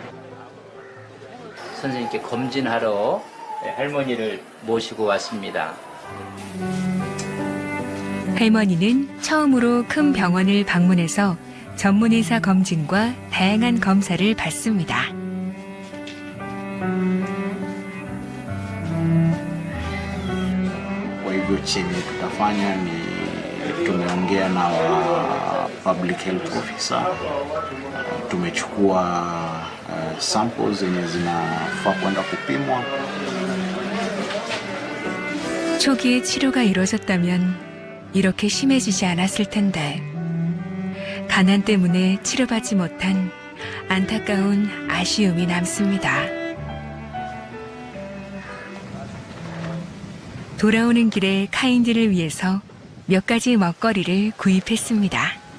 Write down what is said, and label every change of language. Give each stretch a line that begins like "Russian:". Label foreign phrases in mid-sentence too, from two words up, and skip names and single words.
Korean: 선생님께 검진하러 할머니를 모시고 왔습니다. 할머니는 처음으로 큰 병원을 방문해서 전문의사 검진과 다양한 검사를 받습니다.
Swahili: Kwa hivyo chenye tutafanya ni tumeongea na
English: public health officer,
Swahili: tumechukua samples zenye zinafaa kwenda kupimwa.
Korean: 초기에 치료가 이루어졌다면 이렇게 심해지지 않았을 텐데 가난 때문에 치료받지 못한 안타까운 아쉬움이 남습니다. 돌아오는 길에 카인디를 위해서 몇 가지 먹거리를 구입했습니다.